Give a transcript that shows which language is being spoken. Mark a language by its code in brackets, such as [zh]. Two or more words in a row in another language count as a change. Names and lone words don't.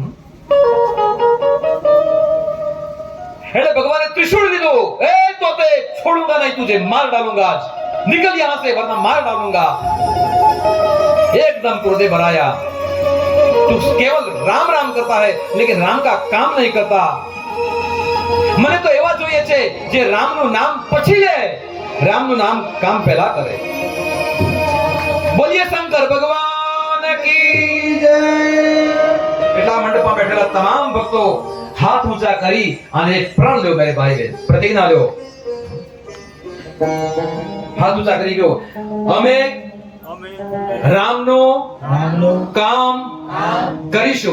[hi] भगवान ने त्रिशूल दी दो, ए तोते छोड़ूंगा नहीं तुझे, मार डालूंगा आज, निकल यहां से वरना मार डालूंगा। [gu] એકદમ ક્રોધે ભરાયા, [hi] तू केवल राम राम करता है, लेकिन राम का काम नहीं करता। [gu] મને તો એવા જોઈએ છે જે રામનું નામ પછી લે, રામનું નામ કામ પહેલા કરે। બોલીએ શંકર ભગવાન [hi] की जय। [gu] એટલા મંડપમાં બેઠેલા તમામ ભક્તો હાથ ઊંચા કરી અને એક પ્રણ લ્યો [hi] मेरे भाई बहन, [gu] પ્રતિજ્ઞા લ્યો। હાથ ઊંચા કરી ગયો, અમે રામનું કામ કરીશું।